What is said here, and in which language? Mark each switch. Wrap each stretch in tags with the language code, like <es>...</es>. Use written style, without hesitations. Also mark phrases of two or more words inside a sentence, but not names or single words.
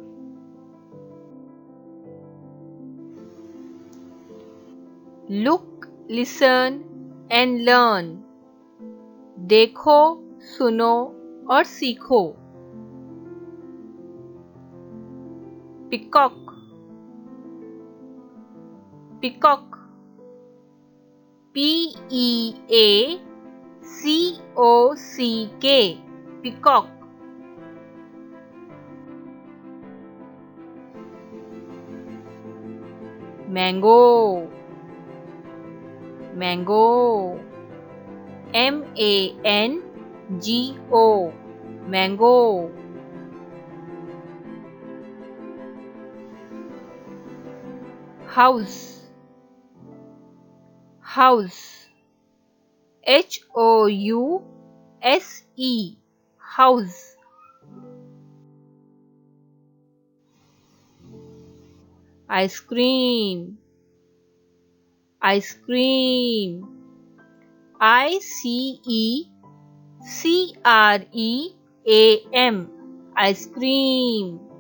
<en>Look, listen and learn.</en> <hi>देखो, सुनो और सीखो.</hi> <en>Peacock, peacock, P-E-A-C-O-C-K, peacock. Mango, mango, M-A-N-G-O, mango. House, house, H-O-U-S-E, house. Ice cream, ice cream, I-C-E-C-R-E-A-M, ice cream.</en>